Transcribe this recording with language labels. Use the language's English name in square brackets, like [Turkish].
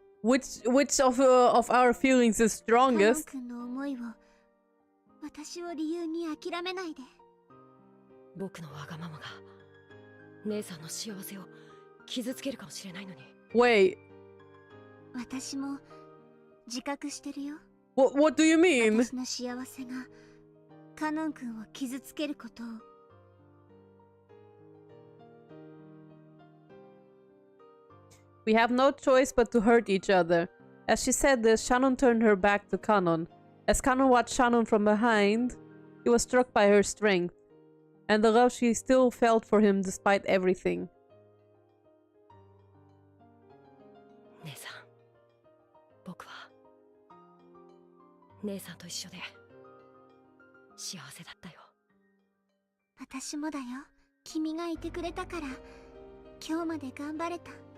[English] Which of our feelings is [Japanese] カノン [English] strongest? [Japanese] 君の思いを私を理由に諦めないで。僕のわがままが姉さんの幸せを傷つけるかもしれないのに。 [English] Wait, [Japanese] 私も自覚してるよ。 [English] what do you mean? [Japanese] 私の幸せがカノン君を傷つけることを。 [English] We have no choice but to hurt each other. As she said this, Shannon turned her back to Kanon. As Kanon watched Shannon from behind, he was struck by her strength. and the love she still felt for him despite everything. [Japanese] 姉さん、僕は姉さんと一緒で幸せだったよ。私もだよ。君がいてくれたから今日まで頑張れた。